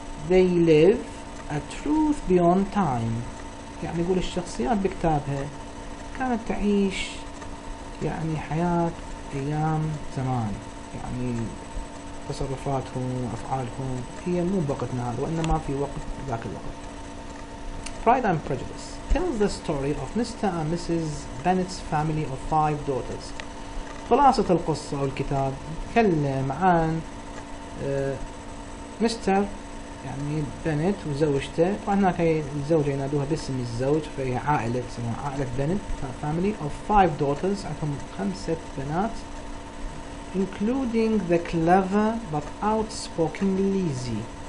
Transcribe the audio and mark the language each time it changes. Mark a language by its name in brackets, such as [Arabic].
[English] They live a truth beyond time [Arabic] يعني يقول الشخصيات بكتابها كانت تعيش يعني حياة أيام زمان، يعني تصرفاتهم وأفعالهم هي مو بوقتنا هذا وإنما في وقت ذاك الوقت. [English] Pride and Prejudice tells the story of Mr. and Mrs. Bennet's family of 5 daughters. [Arabic] خلاصة القصة أو الكتاب تكلم عن مستر يعني بنت وزوجته. طبعا هناك الزوجة ينادوها باسم الزوج، فهي عائلة تسمونها عائلة بنت، [English] family of 5 daughters، [Arabic] عندهم 5 بنات [English] including the clever but outspoken Lizzie.